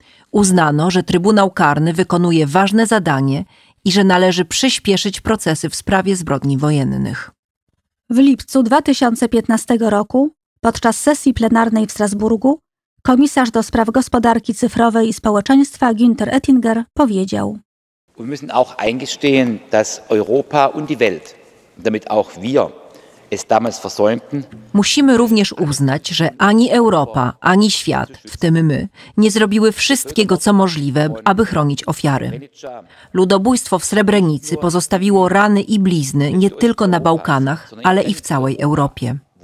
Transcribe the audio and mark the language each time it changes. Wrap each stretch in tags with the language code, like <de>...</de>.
<pl>Uznano, że Trybunał Karny wykonuje ważne zadanie i że należy przyspieszyć procesy w sprawie zbrodni wojennych. W lipcu 2015 roku, podczas sesji plenarnej w Strasburgu, komisarz do spraw gospodarki cyfrowej i społeczeństwa Günther Oettinger powiedział:</pl> <de>Wir müssen auch eingestehen, dass Europa und die Welt, damit auch wir es damals versäumten.</de> <pl>Musimy również uznać, że ani Europa, ani świat, w tym my, nie zrobiły wszystkiego, co możliwe, aby chronić ofiary. Ludobójstwo w Srebrenicy pozostawiło rany i blizny nie tylko na Bałkanach, ale i w całej Europie.</pl>